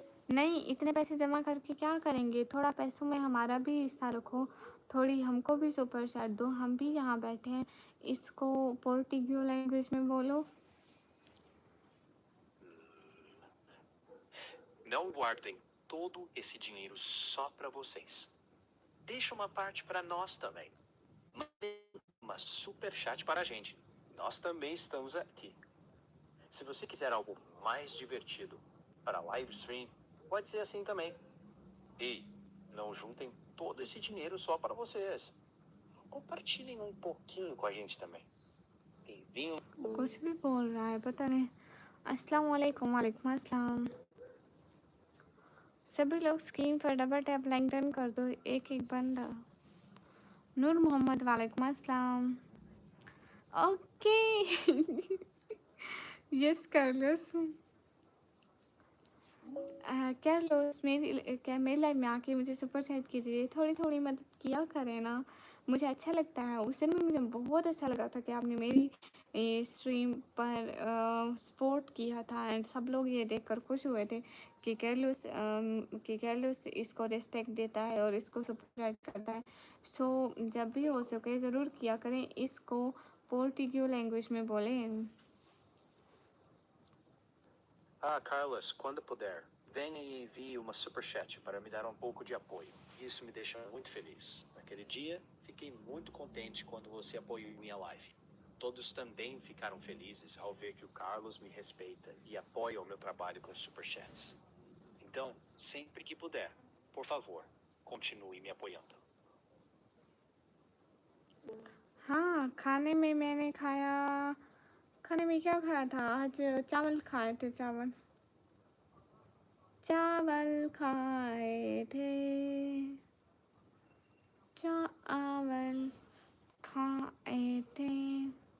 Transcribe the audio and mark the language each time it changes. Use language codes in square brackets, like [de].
[hi] नहीं, इतने पैसे जमा करके क्या करेंगे? थोड़ा पैसों में हमारा भी हिस्सा रखो, थोड़ी हमको भी सुपर चैट दो, हम भी यहाँ बैठे हैं। इसको पोर्टुगीज लैंग्वेज में बोलो। [pt] Não guardem todo esse dinheiro só para vocês. Deixa uma parte para nós também. Mandem uma super chat para a gente. Nós também estamos aqui. Se você quiser algo mais divertido para live stream, pode ser assim também. E não juntem todo esse dinheiro só para vocês. Compartilhem um pouquinho com a gente também. Enviem [hi] कुछ भी बोल रहा है पता नहीं। अस्सलाम वालेकुम। वालेकुम अस्सलाम। सभी लोग स्क्रीन पर डबल टैप लाइक डन कर दो, एक एक बंदा। नूर मोहम्मद, वालेकुम अस्सलाम। ओके। यस कार्लोस, कार्लोस मेरी लाइफ में आके मुझे सुपर चैट कीजिए, थोड़ी थोड़ी मदद किया करें ना, मुझे अच्छा लगता है। उस दिन भी मुझे बहुत अच्छा लगा था कि आपने मेरी स्ट्रीम पर सपोर्ट किया था एंड सब लोग ये देखकर खुश हुए थे कि कैर्लोस इसको रिस्पेक्ट देता है और इसको सपोर्ट करता है। सो जब भी हो सके ज़रूर किया करें, इसको पोर्टुगीज लैंग्वेज में बोलें। [pt] Ah, Carlos, quando puder, venha e envie uma superchat para me dar um pouco de apoio. Isso me deixa muito feliz. Naquele dia, fiquei muito contente quando você apoiou minha live. Todos também ficaram felizes ao ver que o Carlos me respeita e apoia o meu trabalho com superchats. Então, sempre que puder, por favor, continue me apoiando. [hi] हाँ, खाने में मैंने खाया, खाने में क्या खाया था आज? चावल खाए थे, चावल खाए थे, चावल खाए थे।